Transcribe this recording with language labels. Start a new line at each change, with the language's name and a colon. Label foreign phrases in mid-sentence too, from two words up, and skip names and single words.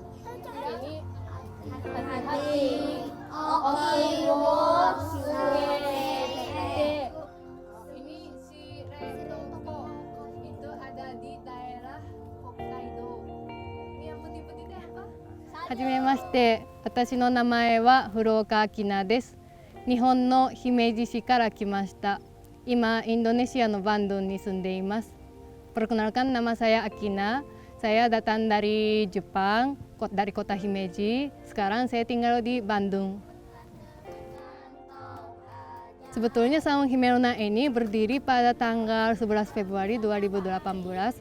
Indonesian: Ini hati-hati. Ini si Retoko itu ada di daerah Hokkaido. Ini yang putih-putih itu apa?
Japanese: はじめまして、私の名前は古岡明菜です。日本の姫路市から来ました。今、インドネシアのバンドンに住んでいます。
Indonesian: Perkenalkan, nama saya Akina. Saya datang dari Jepang, dari kota Himeji. Sekarang saya tinggal di Bandung. Sebetulnya Saung Himerona ini berdiri pada tanggal 11 Februari 2018.